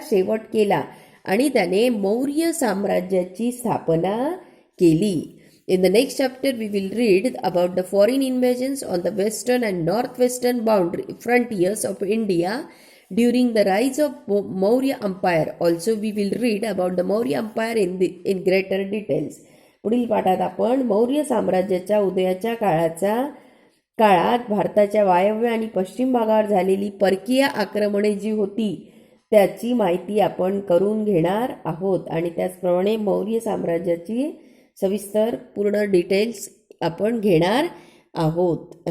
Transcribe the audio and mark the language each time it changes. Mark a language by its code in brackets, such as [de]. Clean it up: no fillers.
[mr] शेवट केला आणि त्याने मौर्य साम्राज्याची स्थापना केली. [en] In the next chapter, we will read about the foreign invasions on the western and northwestern boundary frontiers of India during the rise of Maurya Empire. Also, we will read about the Maurya Empire in greater details. [mr] पुढील पाठात आपण मौर्य साम्राज्याच्या उदयाच्या काळात भारताच्या वायव्य आणि पश्चिम भागावर झालेली परकीय आक्रमणे जी होती त्याची माहिती आपण करून घेणार आहोत आणि त्याचप्रमाणे मौर्य साम्राज्याची सविस्तर पूर्ण डिटेल्स आपण घेणार आहोत.